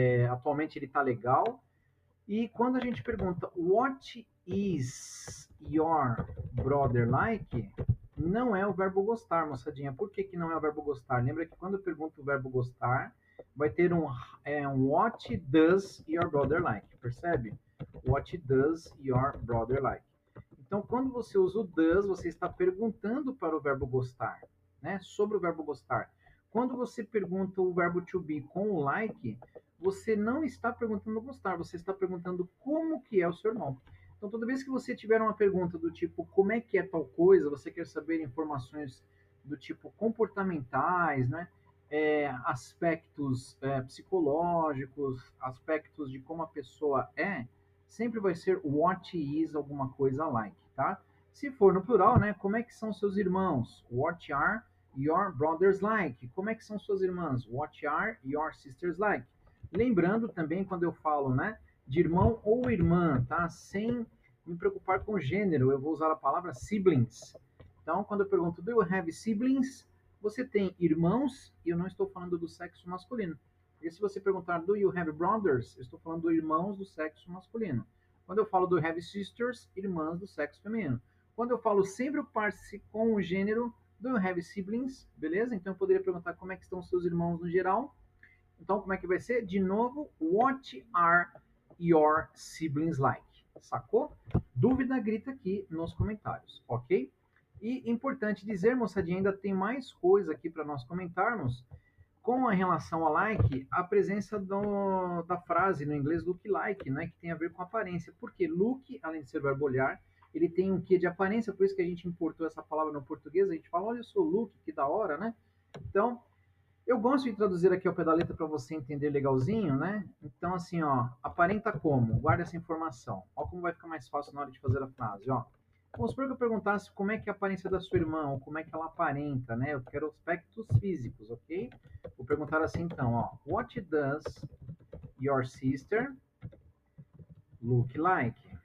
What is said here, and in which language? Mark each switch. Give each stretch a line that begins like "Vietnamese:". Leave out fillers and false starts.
Portuguese: Atualmente ele está legal. E quando a gente pergunta
English: what is your brother like,
Portuguese: não é o verbo gostar, moçadinha. Por que, que não é o verbo gostar? Lembra que quando eu pergunto o verbo gostar, vai ter um
English: what does your brother like,
Portuguese: percebe?
English: What does your brother like?
Portuguese: Então, quando você usa o does, você está perguntando para o verbo gostar, né? Sobre o verbo gostar. Quando você pergunta o verbo to be com o like, você não está perguntando gostar, você está perguntando como que é o seu irmão. Então, toda vez que você tiver uma pergunta do tipo como é que é tal coisa, você quer saber informações do tipo comportamentais, né? Aspectos psicológicos, aspectos de como a pessoa é, sempre vai ser what is alguma coisa like, tá? Se for no plural, né? Como é que são seus irmãos?
English: What are your brothers like?
Portuguese: Como é que são suas irmãs?
English: What are your sisters like?
Portuguese: Lembrando também quando eu falo, né, de irmão ou irmã, tá? Sem me preocupar com o gênero, eu vou usar a palavra siblings. Então, quando eu pergunto,
English: do you have siblings?
Portuguese: Você tem irmãos, e eu não estou falando do sexo masculino. Porque se você perguntar,
English: do you have brothers?
Portuguese: Eu estou falando de irmãos do sexo masculino. Quando eu falo
English: do have sisters,
Portuguese: irmãs do sexo feminino. Quando eu falo sempre o par-se com o gênero,
English: do you have siblings?
Portuguese: Beleza? Então eu poderia perguntar como é que estão os seus irmãos no geral. Então, como é que vai ser? De novo,
English: what are your siblings like?
Portuguese: Sacou? Dúvida, grita aqui nos comentários, ok? E importante dizer, moçadinha, ainda tem mais coisa aqui para nós comentarmos. Com a relação a like, a presença da frase no inglês look like, né, que tem a ver com aparência. Porque look, além de ser verbo olhar, ele tem um quê de aparência, por isso que a gente importou essa palavra no português, a gente fala, olha o seu look, que da hora, né? Então, eu gosto de traduzir aqui ao pé da letra para você entender legalzinho, né? Então, assim, ó, aparenta como? Guarda essa informação. Ó como vai ficar mais fácil na hora de fazer a frase, ó. Vamos supor que eu perguntasse como é que é a aparência da sua irmã, ou como é que ela aparenta, né? Eu quero aspectos físicos, ok? Vou perguntar assim então, ó.
English: What does your sister look like?